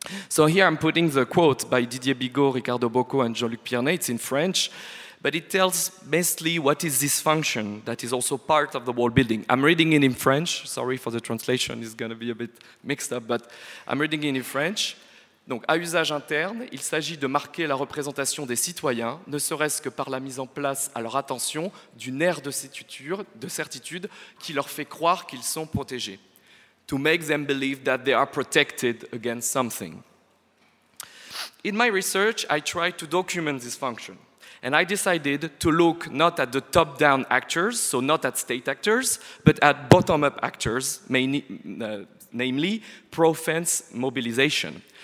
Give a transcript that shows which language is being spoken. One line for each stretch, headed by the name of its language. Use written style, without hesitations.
English: So here I'm putting the quote by Didier Bigot, Ricardo Bocco, and Jean-Luc Piernet. It's in French, but it tells basically what is this function that is also part of the wall building. I'm reading it in French. Sorry for the translation, it's going to be a bit mixed up, but I'm reading it in French.
French: Donc, à usage interne, il s'agit de marquer la représentation des citoyens, ne serait-ce que par la mise en place à leur attention d'une aire de certitude qui leur fait croire qu'ils sont protégés.
English: To make them believe that they are protected against something. In my research, I tried to document this function. And I decided to look not at the top-down actors, so not at state actors, but at bottom-up actors, namely pro-fence mobilization.